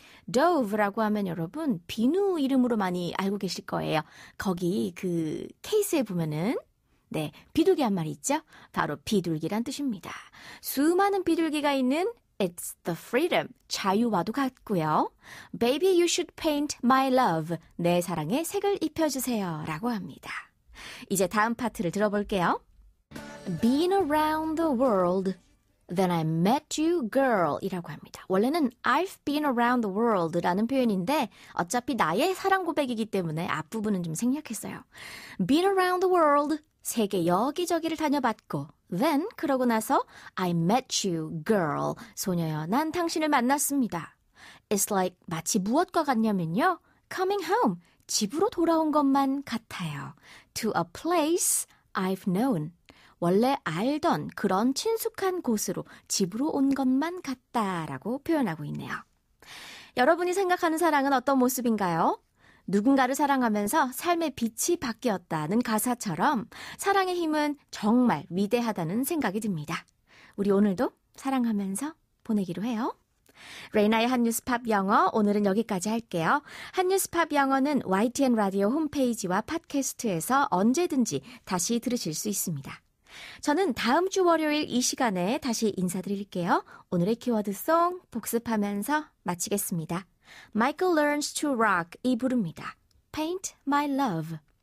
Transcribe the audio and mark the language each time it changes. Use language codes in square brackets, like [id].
[ko] dove라고 하면 여러분 비누 이름으로 많이 알고 계실 거예요. 거기 그 케이스에 보면은 네, 비둘기 한 마리 있죠? 바로 비둘기란 뜻입니다. 수많은 비둘기가 있는 [en] It's the freedom, [ko] 자유와도 같고요. [en] Baby, you should paint my love. [ko] 내 사랑에 색을 입혀주세요. 라고 합니다. 이제 다음 파트를 들어볼게요. [en] Been around the world, then I met you, girl [ko] 이라고 합니다. 원래는 [en] I've been around the world [ko] 라는 표현인데 어차피 나의 사랑 고백이기 때문에 앞부분은 좀 생략했어요. [en] Been around the world, [ko] 세계 여기저기를 다녀봤고 [en] Then, [ko] 그러고 나서 [en] I met you, girl. [ko] 소녀여, 난 당신을 만났습니다. [en] It's like, [ko] 마치 무엇과 같냐면요. [en] Coming home, [ko] 집으로 돌아온 것만 같아요. [en] To a place I've known. [ko] 원래 알던 그런 친숙한 곳으로 집으로 온 것만 같다라고 표현하고 있네요. 여러분이 생각하는 사랑은 어떤 모습인가요? 누군가를 사랑하면서 삶의 빛이 바뀌었다는 가사처럼 사랑의 힘은 정말 위대하다는 생각이 듭니다. 우리 오늘도 사랑하면서 보내기로 해요. 레이나의 한뉴스팝 영어 오늘은 여기까지 할게요. 한뉴스팝 영어는 YTN 라디오 홈페이지와 팟캐스트에서 언제든지 다시 들으실 수 있습니다. 저는 다음 주 월요일 이 시간에 다시 인사드릴게요. 오늘의 키워드송 복습하면서 마치겠습니다. Michael Learns to Rock 이 부릅니다. Paint My Love.